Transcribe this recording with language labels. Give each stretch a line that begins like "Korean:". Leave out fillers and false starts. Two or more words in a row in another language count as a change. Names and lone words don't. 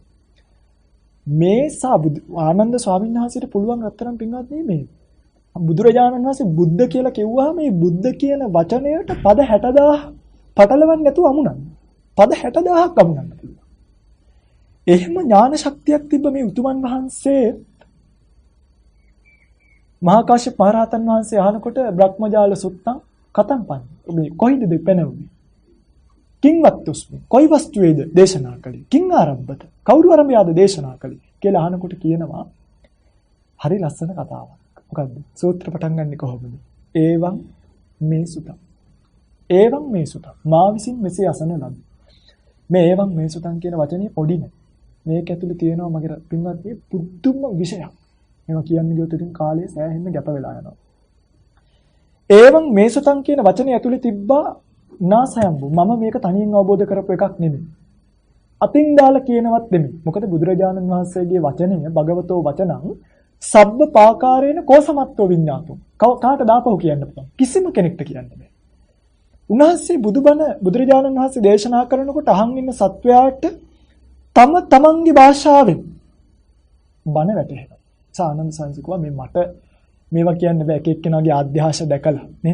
Sinhala: මේ ආනන්ද ස්වාමීන් වහන්සේට පුළුවන් රත්තරන් පින්වත්නි මේ බුදුරජාණන් වහන්සේ බුද්ධ කියලා කිව්වහම මේ බුද්ධ කියන වචනයට පද 60000 පටලවන්නේ නැතුව අමුණන්න. පද 60000ක් අමුණන්න පුළුවන්. එහෙම ඥාන ශක්තියක් තිබ්බ මේ උතුමන් වහන්සේ මහා කාශ්‍යප මහ රහතන් වහන්සේ අහනකොට බ්‍රහ්මජාල
Pali: සුත්තං කතං පඤ්ඤ.
Sinhala: ඔබ කොයිද දෙපැනවුනේ?
Pali: කිං වත්තුස්මි?
Sinhala: කොයි වස්තුවේද දේශනා කළේ?
Pali: කිං ආරම්භත?
Sinhala: කවුරු ආරම්භයද දේශනා කළේ? කියලා අහනකොට කියනවා හරි ලස්සන කතාවක්. මොකද්ද? සූත්‍ර පටන් ගන්නෙ කොහොමද?
Pali: ඒවං මේ සුතං. ඒවං මේ සුතං.
Sinhala: මා විසින් මෙසේ අසන ලද. මේ
Pali: ඒවං මේ සුතං
Sinhala: කියන වචනේ පොඩි නෑ. මේක ඇතුලේ තියෙනවා මගේ පින්වත්නි පුදුම විෂයක්. මේවා කියන්නේ ගියොත් ඉතින් කාලය සෑහෙන්න ගැප වෙලා යනවා.
Pali: ඒවං මේ සුතං
Sinhala: කියන වචනේ ඇතුලේ තිබ්බා නාසයම්බු. මම මේක තනියෙන් අවබෝධ කරපු එකක් නෙමෙයි. අතින් දාලා කියනවත් නෙමෙයි. මොකද බුදුරජාණන් වහන්සේගේ වචනය
Pali: භගවතෝ වචනං සබ්බ පාකාරේන කෝසමත්ව විඤ්ඤාතෝ.
Sinhala: කාට දාපහු කියන්න පුළුවන්. කිසිම කෙනෙක්ට කියන්න බෑ. උන්වහන්සේ බුදුරජාණන් වහන්සේ දේශනා කරනකොට අහන් ඉන්න සත්වයාට තම තමන්ගේ භාෂාවෙන් බණ වැටහෙනවා. ආනන්ද සංසිකුවා මේ මට මේවා කියන්න බෑ එක එක්කෙනාගේ ආධ්‍යාශ දැකලා නේද?